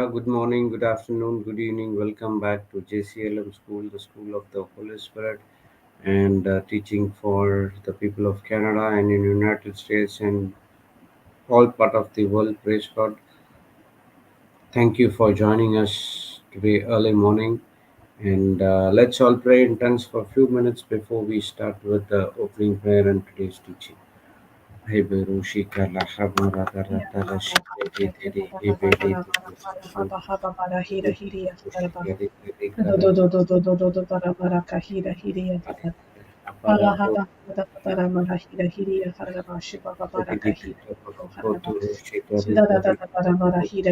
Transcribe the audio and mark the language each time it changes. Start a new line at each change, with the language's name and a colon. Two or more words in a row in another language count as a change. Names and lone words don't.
English: Good morning, good afternoon, good evening. Welcome back to JCILM School, the School of the Holy Spirit, and teaching for the people of Canada and in United States and all part of the world. Praise God. Thank you for joining us today early morning. And let's all pray in tongues for a few minutes before we start with the opening prayer and today's teaching. Heberushika la hamarata rata la shikede dede hebede dede sushu hebede kushikede dede kara abara ho dede kita koto roshika dede dede